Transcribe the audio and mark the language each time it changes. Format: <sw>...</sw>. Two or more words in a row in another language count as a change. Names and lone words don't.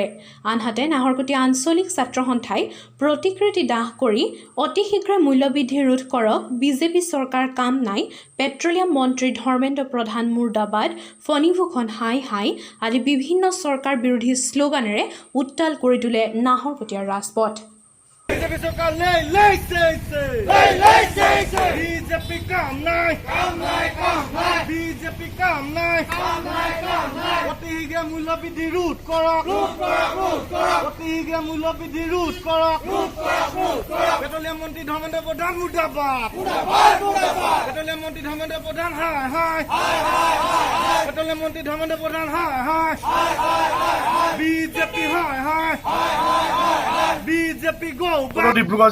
<as>আনহাতে নাহৰকটীয়া আঞ্চলিক ছাত্ৰ সন্থাই প্ৰতিকৃতি দাহ কৰি অতি শীঘ্ৰে মূল্যবৃদ্ধি ৰোধ কৰক, বিজেপি চৰকাৰ কাম নাই, পেট্ৰলিয়াম মন্ত্ৰী ধৰ্মেন্দ্ৰ প্ৰধান মুৰ্দাবাদ, ফণীভূষণ হাই হাই আদি বিভিন্ন চৰকাৰ বিৰোধী শ্লোগানেৰে উত্তাল কৰি তোলে নাহৰকটীয়াৰ ৰাজপথ।</as> <hi>बीजेपी सरकार नहीं बीजेपी काम नहीं बीजेपी काम नहीं</hi> <as>অতি শীঘ্ৰে মূল্য বৃদ্ধি ৰোধ কৰক অতি শীঘ্ৰে মূল্য বৃদ্ধি ৰোধ কৰক পেট্ৰলিয়াম মন্ত্ৰী ধৰ্মেন্দ্ৰ প্ৰধান মুৰ্দাবাদ পেট্ৰলিয়াম মন্ত্ৰী ধৰ্মেন্দ্ৰ প্ৰধান হাই হাই পেট্ৰলিয়াম মন্ত্ৰী ধৰ্মেন্দ্ৰ প্ৰধান হাই হাই বিজেপি হাই হাই বিজেপি গো ডিব্ৰুগড়</as>